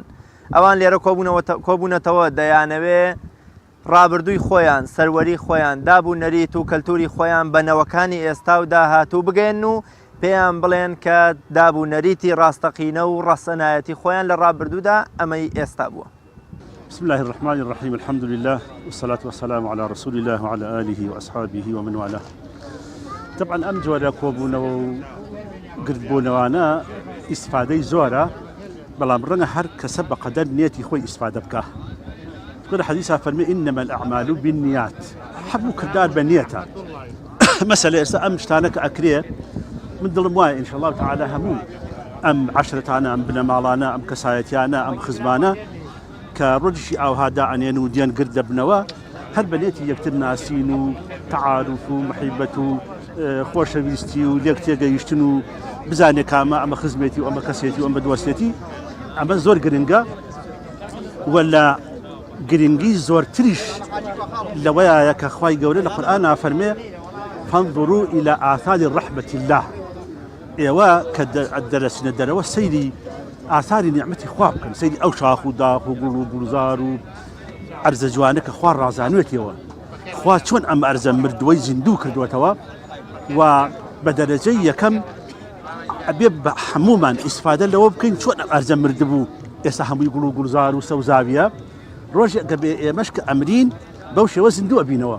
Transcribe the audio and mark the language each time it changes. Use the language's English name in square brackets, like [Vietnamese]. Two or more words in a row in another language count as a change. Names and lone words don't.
[Central Kurdish] ئەوان لێرە کۆبوونەتەوە دەیانەوێ ڕابردووی خۆیان، سەروەری خۆیان، دابوو نەریت و کەلتوری خۆیان بە نەوەکانی ئێستا و داهاتوو بگەن و پێیان بڵێن کە دابوو نەریتی ڕاستەقینە و ڕاستەنایەتی خۆیان لە ڕابردوودا ئەمەی ئێستا بووە. [Arabic] بسم الله الرحمن الرحيم الحمد لله والصلاة والسلام على رسول الله وعلى آله وأصحابه ومن والاه. [Central Kurdish] طبعا ئەم جۆرە کۆبوونەوە و گردبوونەوانە ئیسفادەی زۆرە بەڵام ڕەنگە هەر کەسە بەقەدەر نێتی خۆی ئیسفادە بکە. لە حەدیثا فەرمێ [Arabic] إنما الأعمال بالنيات [Central Kurdish] هەموو کردار بە نیەتە. مەسەلە ئێستا ئەم شتانە کە ئەکرێ من دڵم وایە [Arabic] ئینشاء الله تعالى [Central Kurdish] هەموو ئەم عەشرەتانە ئەم بنەماڵانە ئەم کەسایەتیانە ئەم خزمانە کە ڕۆژی ئاوهادا ئەنێن و دیان گرد دەبنەوە هەر بە نێتی یەکتر ناسین و تعارف و محیبەت و خۆشەویستی و لێک تێگەیشتن و بزانێ کامە ئەمە خزمێتی و ئەمە کەسێتی و ئەمە دۆستێتی ئەمە زۆر گرنگە ولا گرنگی زۆرتریش لەوەیە کە خوای گەورە لە قورئانە فەرمێ [Arabic] فانظروا إلى آثار رحمة الله [Central Kurdish] ئێوە کە دەرەچنە دەرەوە سەیری ئاثاری نیعمەتی خوا بکەن سەیری ئەو شاخ و داخ و گوڵ و گوڵزار و ئەرزە جوانە کە خوا ڕازانوێتەوە خوا چۆن ئەم ئەرزە مردووەی زیندوو کردوێتەوە و بە دەرەجەی یەکەم ئەبێ بە هەمومان ئیسفادە لەوە بکەین چۆن ئەم ئەرزە مردبوو ئێستا هەمووی گوڵ و گوڵزار و سەوزاویە ڕۆژێک کە بێ ئێمەش کە ئەمرین بەو شێوە زیندوو ئەبینەوە.